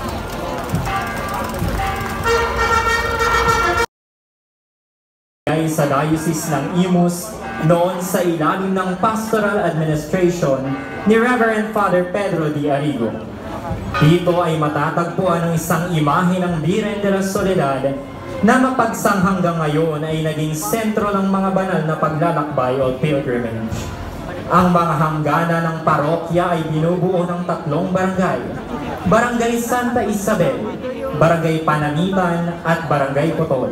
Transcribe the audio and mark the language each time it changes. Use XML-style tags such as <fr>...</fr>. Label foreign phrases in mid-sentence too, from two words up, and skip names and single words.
<tl>Sa Diocese ng Imus noon sa ilalim ng pastoral administration ni Reverend Father Pedro D. Arrigo. Dito ay matatagpuan ang isang imahe ng Biren de la Soledad na mapagsang hanggang ngayon ay naging sentro ng mga banal na paglalakbay o pilgrimage. Ang mga hanggana ng parokya ay binubuo ng 3 barangay: Barangay Santa Isabel, Barangay Pananitan at Barangay Putol.</tl>